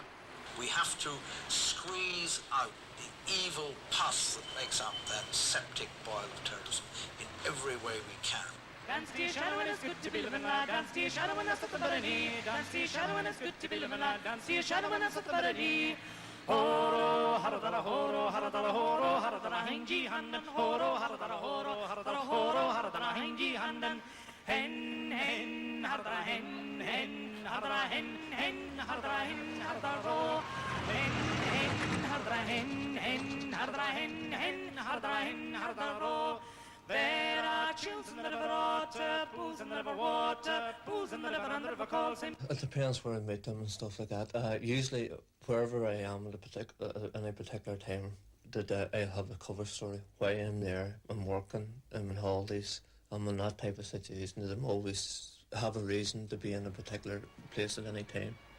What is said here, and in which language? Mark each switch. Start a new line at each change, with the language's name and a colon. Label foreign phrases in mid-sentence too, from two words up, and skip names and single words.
English: We have to squeeze out the evil pus that makes up that septic boil of terrorism in every way we can. Dance to your shadow and it's good to be living, lad. Dance to your shadow and that's what the better need. Dance to your shadow and it's good to be living, lad. Dance to your shadow and that's what the better need. Horo, haradara horo, haradara horo, haradara hingi handan. Horo, haradara horo, haradara horo, haradara hingi handan. Hen, hen, haradara hen, hen, haradara hen, hen, haradara hen, haradara ro. Hen, hen, haradara hen, hen, haradara hen, hen, haradara hen, haradara ro. There are chills in the river water, pools in the river water, pools in the river and the river calls him. It depends where I meet them and stuff like that. Usually, wherever I am at any particular time, I have a cover story. Why I'm there, I'm working, I'm on holidays, I'm in that type of situation that I'm always have a reason to be in a particular place at any time.